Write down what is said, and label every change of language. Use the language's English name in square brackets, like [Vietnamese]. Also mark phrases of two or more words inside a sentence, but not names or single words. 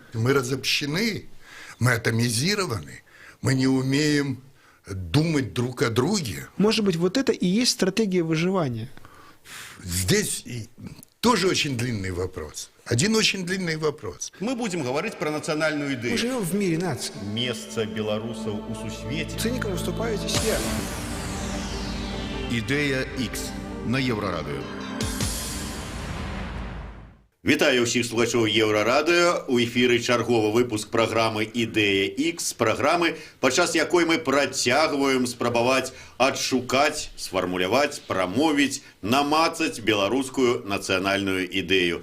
[Russian] Мы разобщены, мы атомизированы, мы не умеем думать друг о друге. Может быть, вот это и есть стратегия выживания. Здесь тоже очень длинный вопрос. Один очень длинный вопрос. Мы будем говорить про национальную идею. Мы живем в мире наций. Место белорусов у сусвете. Цинником выступаю здесь я. [Belarusian] Ідея X на Єврорадіо. Вітаю ўсіх слухачоў Еўрарадыё. У эфіры чарговы выпуск праграмы «Ідэя X», праграмы, падчас якой мы працягваем спрабаваць адшукаць, сфармуляваць, прамовіць, намацаць беларускую нацыянальную ідэю.